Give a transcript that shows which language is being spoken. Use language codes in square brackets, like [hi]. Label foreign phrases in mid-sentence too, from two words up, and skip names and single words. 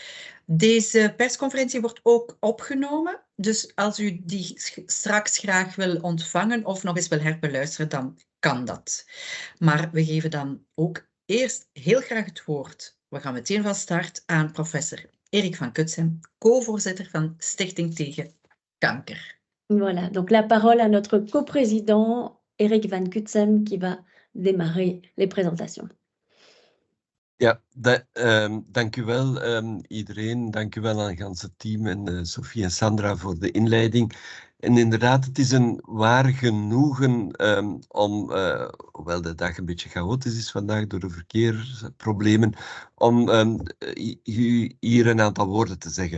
[nl] Deze persconferentie wordt ook opgenomen, dus als u die straks graag wil ontvangen of nog eens wil herbeluisteren, dan kan dat. Maar we geven dan ook eerst heel graag het woord. We gaan meteen van start aan professor Erik van Cutsem, co-voorzitter van Stichting tegen Kanker. [fr] Voilà, donc la parole à notre coprésident Erik van Cutsem qui va démarrer les présentations. [nl] Ja, dank u wel iedereen. Dank u wel aan het ganse team en Sophie en Sandra voor de inleiding. En inderdaad, het is een waar genoegen om, hoewel de dag een beetje chaotisch is vandaag door de verkeersproblemen, om hier een aantal woorden te zeggen.